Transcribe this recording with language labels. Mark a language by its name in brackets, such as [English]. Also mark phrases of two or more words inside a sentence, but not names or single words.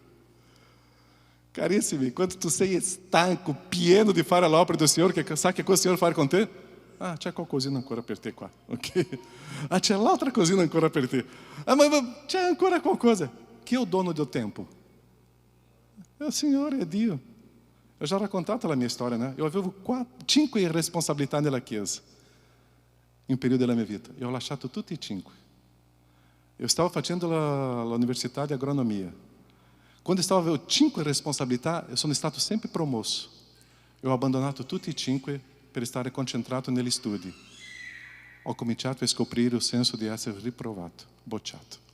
[Italian] Carissimi, quando tu sei stanco, pieno di fare l'opera del Signore, sai che cosa il Signore fa con te? Ah, c'è qualcosina ancora per te qua, ok? Ah, c'è l'altra cosina ancora per te. Ah, ma c'è ancora qualcosa. Chi è il dono del tempo? È il Signore, è Dio. Eu já raccontato la mia storia, né? Eu avevo 5 responsabilità nella Chiesa in un periodo della mia vita. E ho lasciato tutti e 5. [Portuguese] Eu estava [Italian] facendo l'università di agronomia. Quando eu avevo 5 responsabilità, eu sono stato sempre promosso. Eu ho abbandonato tutti e 5 per stare concentrato negli studi. Ho cominciato a scoprire il senso di essere riprovato, bocciato.